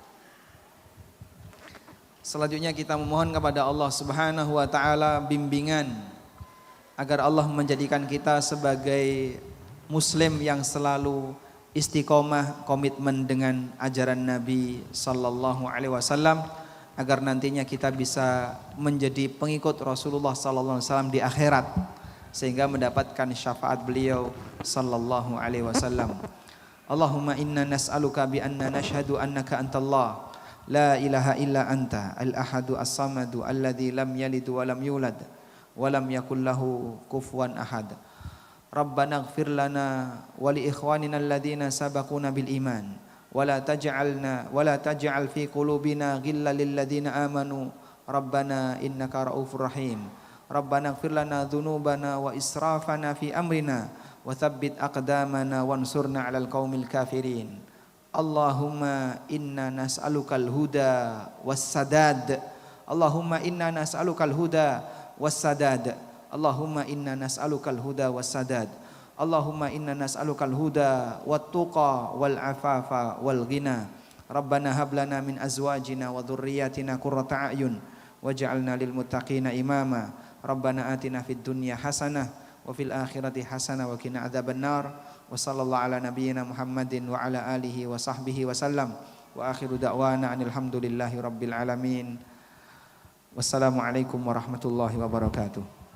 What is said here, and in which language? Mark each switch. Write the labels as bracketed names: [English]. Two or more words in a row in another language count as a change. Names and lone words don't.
[Indonesian] Selanjutnya kita memohon kepada [Arabic] الله سبحانه وتعالى [Indonesian] bimbingan agar Allah menjadikan kita sebagai muslim yang selalu istiqomah, komitmen dengan ajaran Nabi [Arabic] صلى الله عليه وسلم, [Indonesian] agar nantinya kita bisa menjadi pengikut Rasulullah [Arabic] صلى الله عليه وسلم [Indonesian] di akhirat sehingga mendapatkan syafaat beliau [Arabic] صلى الله عليه وسلم. اللهم إنا نسألك بأنا نشهد أنك أنت الله لا إله إلا أنت الأحد الصمد الذي لم يلد ولم يولد ولم يكن له كفوا أحد. ربنا اغفر لنا ولإخواننا الذين سبقونا بالإيمان ولا تجعل في قلوبنا غلا للذين آمنوا ربنا إنك رءوف رحيم. ربنا اغفر لنا ذنوبنا وإسرافنا في أمرنا وثبت أقدامنا وانصرنا على القوم الكافرين. اللهم إنا نسألك الهدى والسداد. اللهم إنا نسألك الهدى والسداد. اللهم إنا نسألك الهدى والسداد. اللهم إنا نسألك الهدى والتقى والعفاف والغنى. ربنا هب لنا من أزواجنا وذرياتنا قرة أعين واجعلنا للمتقين إماما. ربنا آتنا في الدنيا حسنة وفي الآخرة حسنة وقنا عذاب النار. وصلى الله على نبينا محمد وعلى آله وصحبه وسلم. وآخر دعوانا الحمد لله رب العالمين. والسلام عليكم ورحمة الله وبركاته.